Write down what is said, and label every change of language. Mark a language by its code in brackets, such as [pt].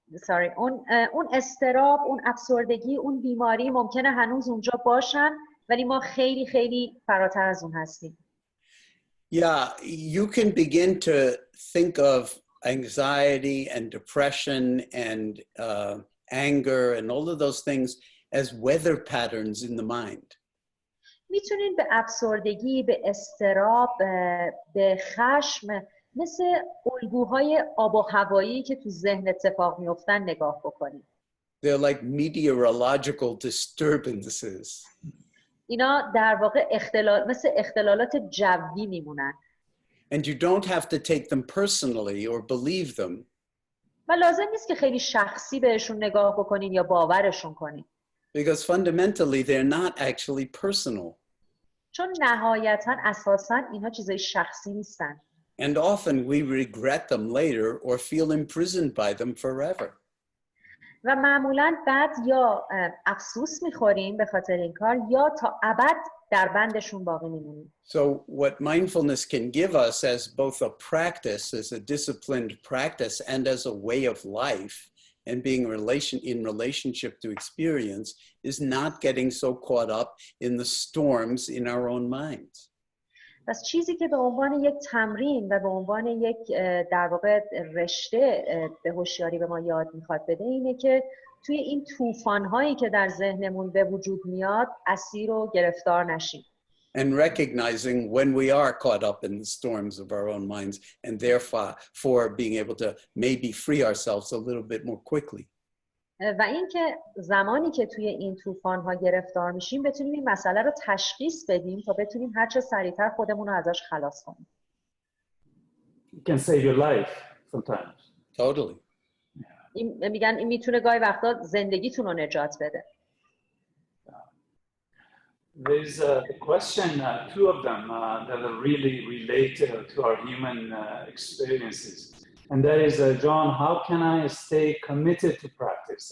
[fa] اون اضطراب، اون افسردگی، اون بیماری ممکنه هنوز اونجا باشن، ولی ما خیلی خیلی فراتر از اون هستیم. [en] Yeah, you can begin to think of anxiety and depression and anger and all of those things as weather patterns in the mind. [fa] میتونین به افسردگی، به اضطراب، به خشم مثل الگوهای آب و هوایی که تو ذهن اتفاق میفتن نگاه بکنید. [en] They're like meteorological disturbances. [fa] اینا در واقع مثل اختلالات جوی میمونن. [en] And you don't have to take them personally or believe them. [fa] و لازم نیست که خیلی شخصی بهشون نگاه بکنین یا باورشون کنین. [en] Because fundamentally they're not actually personal. [fa] چون نهایتاً اساساً اینها چیزای شخصی نیستن. [en] And often we regret them later or feel imprisoned by them forever. [fa] و معمولاً بعد یا افسوس میخوریم به خاطر این کار یا تا ابد در بندشون باقی میمونیم. [en] So what mindfulness can give us as both a practice, as a disciplined practice, and as a way of life, and being in relationship to experience, is not getting so caught up in the storms in our own minds. [fa] پس چیزی که به عنوان یک تمرین و به عنوان یک در واقع رشته به هوشیاری به ما یاد میخواد بده اینه که توی این طوفان‌هایی که در ذهنمون به وجود میاد اسیر و گرفتار نشیم. [en] And recognizing when we are caught up in the storms of our own minds and therefore being able to maybe free ourselves a little bit more quickly. [fa] و اینکه زمانی که توی این طوفان‌ها گرفتار میشیم بتونیم این مسئله رو تشخیص بدیم تا بتونیم هر چه سریعتر خودمون رو ازش خلاص کنیم. [en] It can save your life sometimes. Totally. [fa] میگن این میتونه گاهی وقتا زندگیتون رو نجات بده. [en] There's a question, two of them that are really related to our human experiences. And that is, John, how can I stay committed to practice?